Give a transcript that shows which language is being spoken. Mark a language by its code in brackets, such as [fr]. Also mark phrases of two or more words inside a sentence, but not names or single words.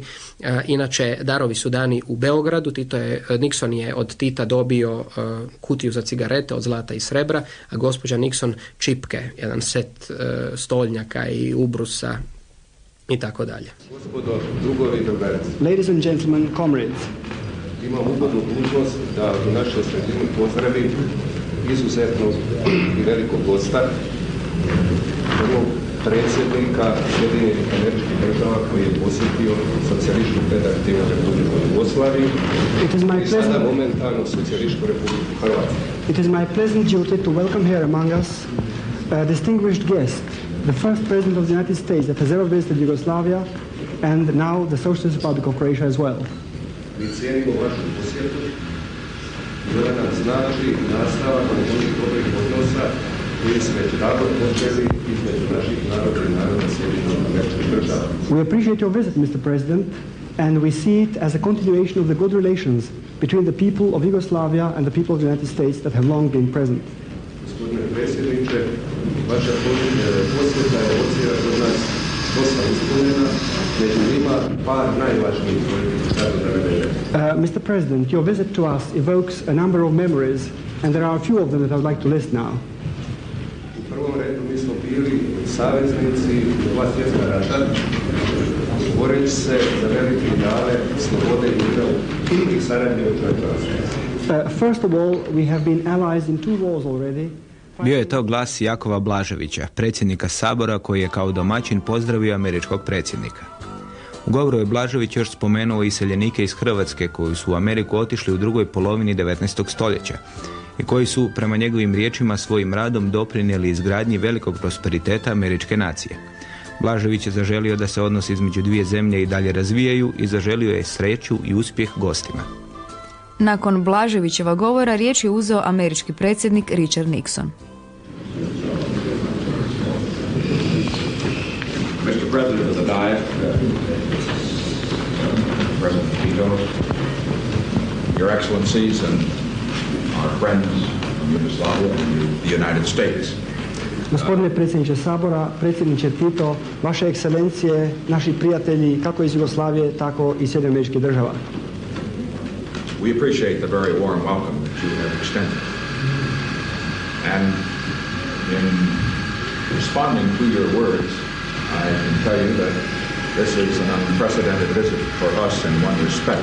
[hr] Inače, darovi su dani u Beogradu. Nixon je od Tita dobio kutiju za cigarete od zlata i srebra, a gospođa Nixon čipke, jedan set stolnjaka i ubrusa i tako dalje. Gospodo, drugovi, drugarice. [en] Ladies and gentlemen, comrades. [hr] Imam ugodnu dužnost da u našoj sredini pozdravim izuzetnog i velikog gosta, prvog predsjednika Sjedinjenih Američkih Država koji je posjetio Socijalističku Federativnu Republiku Jugoslaviju i sada momentalno Socijalističku Republiku Hrvatsku. [en] It is my pleasant duty to welcome here among us a distinguished guest, the first president of the United States that has ever visited Yugoslavia and now the Socialist Republic of Croatia as well. [hr] Mi cijenimo vašu posjetu i ona nam znači nastavak onih dobrih odnosa koji su već davno počeli između naših naroda i naroda Sjedinjenih Američkih Država. [en] We appreciate your visit, Mr. President, and we see it as a continuation of the good relations between the people of Yugoslavia and the people of the United States that have long been present. [hr] Gospodine predsjedniče, vaša posjeta je ocjena kod nas dosta ispunjena, među njima par najvažnijih koji sada navedene. [en] Mr. President, your visit to us evokes a number of memories, and there are a few of them that I would like to list now. [hr] U prvom redu mi smo bili saveznici u dva svjetska rata, boreći se za velike ideale slobode i mira i saradnje u čovječanstvu. [en] First of all, we have been allies in two wars already. [hr] Bio je to glas Jakova Blaževića, predsjednika Sabora koji je kao domaćin pozdravio američkog predsjednika. U govoru je Blažević još spomenuo iseljenike iz Hrvatske koji su u Ameriku otišli u drugoj polovini 19. stoljeća i koji su, prema njegovim riječima, svojim radom doprinijeli izgradnji velikog prosperiteta američke nacije. Blažević je zaželio da se odnosi između dvije zemlje i dalje razvijaju i zaželio je sreću i uspjeh gostima. Nakon Blaževićeva govora riječ je uzeo američki predsjednik Richard Nixon. [en] Mr. President of the Diet, President Tito, Your Excellencies and our friends from Yugoslavia and the United States. [hr] Gospodine predsjedniče Sabora, predsjedniče Tito, vaše ekscelencije, naši prijatelji kako iz Jugoslavije, tako i Sjedinjenih Američkih Država. [en] We appreciate the very warm welcome that you have extended. And in responding to your words, I can tell you that this is an unprecedented visit for us in one respect.